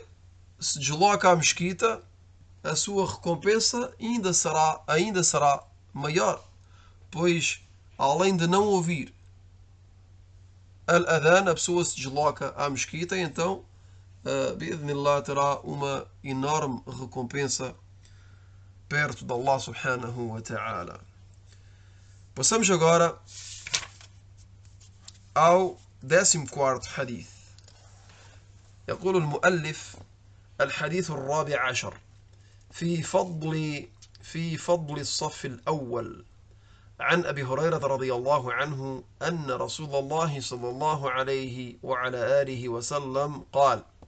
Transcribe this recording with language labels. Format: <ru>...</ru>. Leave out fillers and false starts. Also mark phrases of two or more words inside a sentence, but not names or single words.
<pt>se desloca à mesquita, a sua recompensa ainda será maior, pois, além de não ouvir al-adhan, a pessoa se desloca à mesquita e então, bi'idhnillah, terá uma enorme recompensa perto de Allah</pt> <ar>سبحانه وتعالى.</ar> <pt>Passamos agora ao 14º hadith.</pt> <ar>يقول المؤلف: الحديث الرابع عشر في فضل الصف الأول، عن أبي هريرة رضي الله عنه أن رسول الله صلى الله عليه وعلى آله وسلم قال:</ar>